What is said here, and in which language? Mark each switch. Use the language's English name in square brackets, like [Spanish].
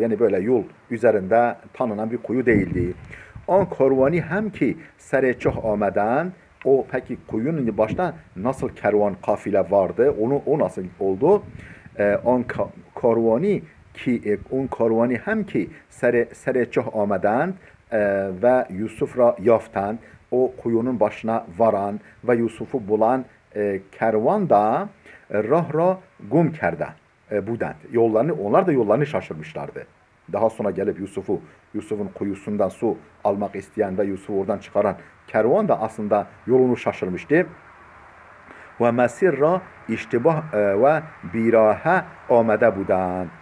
[Turkish] Yani böyle yol üzerinde tanınan bir kuyu değildi. [Persian] On korvani hem ki sereçah ameden [Turkish] o peki kuyunun başta nasıl kervan kafile vardı? O nasıl oldu? [Persian] On korvani ki اون کاروانی هم که سر چاه آمدند ve Yusuf ra yaftand [Turkish] o kuyunun başına varan ve Yusuf'u bulan kervan da [Persian] rah را gum کرده بودند. [Turkish] Onlar da yollarını şaşırmışlardı. Daha sonra gelip Yusuf'un kuyusundan su almak isteyen ve Yusuf'u oradan çıkaran kervan da aslında yolunu şaşırmıştı. [Persian] Ve mesir ra iştibah ve birahe amede buden.